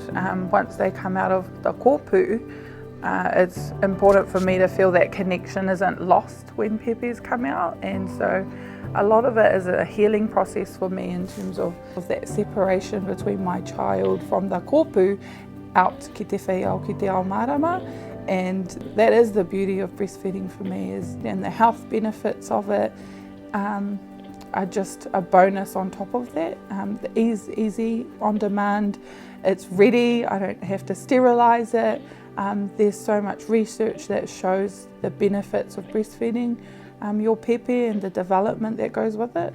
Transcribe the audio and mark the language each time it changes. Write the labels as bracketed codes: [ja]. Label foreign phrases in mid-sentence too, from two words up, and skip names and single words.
[en] Once they come out of the kōpū, it's important for me to feel that connection isn't lost when pepes come out, and so a lot of it is a healing process for me in terms of that separation between my child from the kōpū out [mi] ki te whaiau, ki te ao marama. [en] And that is the beauty of breastfeeding for me, and the health benefits of it are just a bonus on top of that. The easy, on demand, it's ready, I don't have to sterilise it. There's so much research that shows the benefits of breastfeeding your pepe and the development that goes with it.